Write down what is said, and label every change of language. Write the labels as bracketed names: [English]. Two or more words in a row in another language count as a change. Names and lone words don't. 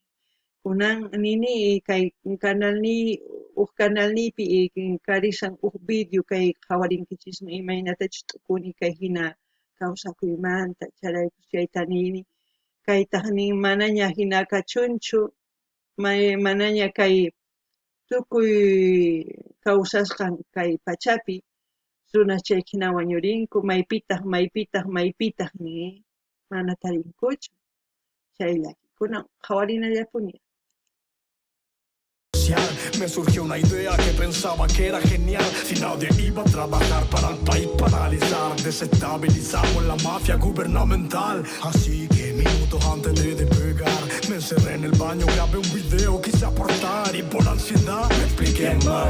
[Quechua] Kunan nini kay canalni uq canalnipi karisan uq video kay qhawarinkichikmi imaynatachus t'ukuni kay hina kawsakuymanta chayraykus chayta nini kaytaq nin manaña hina kachunchu manaña kay tukuy kawsasqan kay pachapi runas chayhina wañurinku maypitaq nin mana tarinkuchu. Chay llakikunan qhawarinallapuña. [Spanish] Me surgió una idea que pensaba que era genial. Si nadie iba a trabajar para el país paralizar, desestabilizamos la mafia gubernamental. Así que minutos antes de despegar, me encerré en el baño, grabé un video, quise aportar y por ansiedad me expliqué mal.